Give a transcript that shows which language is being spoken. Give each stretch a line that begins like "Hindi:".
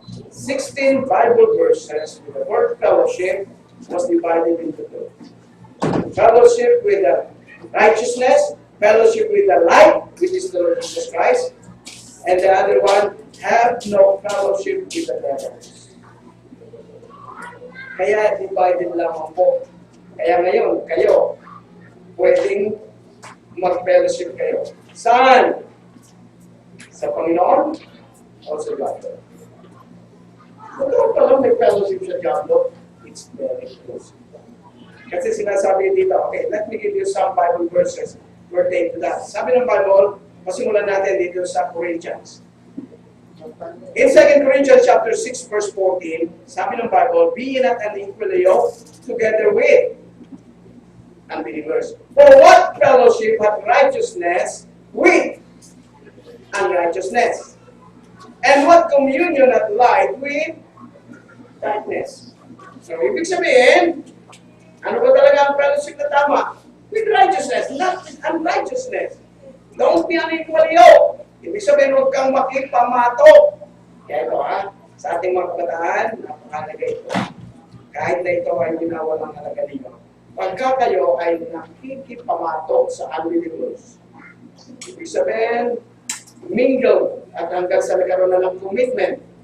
English: 16 Bible verses with the word fellowship was divided into 2. Fellowship with the righteousness, fellowship with the light, which is the Lord Jesus Christ, and the other one, have no fellowship with the devil.
Filipino: Kaya divided lamang po. Kaya ngayon, kayo, pwedeng mag-fellowship kayo. Saan? Sa Panginoon o sa Diablo? Kung pa lang may fellowship sa Diablo,
English: it's very close.
Filipino: Kasi sinasabi dito,
English: okay, let me give you some Bible verses pertain to that.
Filipino: Sabi ng Bible, pasimulan natin dito sa Corinthians.
English: In 2 Corinthians chapter 6 verse 14,
Filipino: sabi ng Bible,
English: be not unequally yoked together with unbelievers. For what fellowship hath righteousness with unrighteousness? And what communion hath light with darkness?
Filipino: So, ibig sabihin, ano ba talaga ang fellowship na tama?
English: With righteousness, not with unrighteousness. Don't be unequally yoked.
Filipino: Ibig sabihin, huwag kang makipamato. Kaya ito sa ating mga kabataan, napakalaga ito. Kahit na ito ay ginawa ng halaga ninyo. Pagka kayo ay nakikipamato sa unbelievers, ibig sabihin, mingle at hanggang sa nagkaroon na ng commitment.